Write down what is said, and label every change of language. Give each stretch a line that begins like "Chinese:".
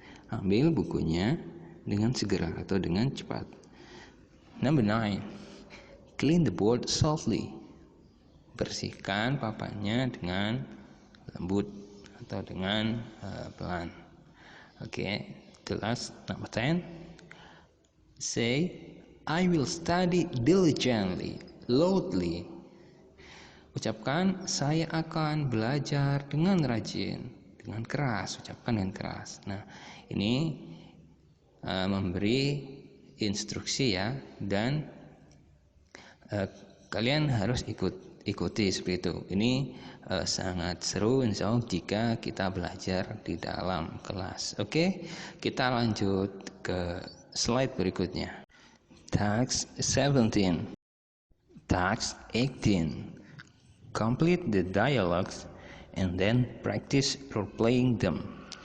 Indonesian: Ambil bukunya dengan segera atau dengan cepat.
English: Number 9. Clean the board softly.
Indonesian: Bersihkan papannya dengan lembut atau dengan pelan.
English: Oke, the last, number 10. Say, I will study diligently, loudly.
Indonesian: Ucapkan, saya akan belajar dengan rajin, dengan keras. Ucapkan dengan keras. Nah, ini memberi instruksi, ya, dan kalian harus ikut. ikuti seperti itu. Ini sangat seru insya Allah jika kita belajar di dalam kelas. Oke, kita lanjut ke slide berikutnya.
English: Task 17. Task 18. Complete the dialogues and then practice role-playing them.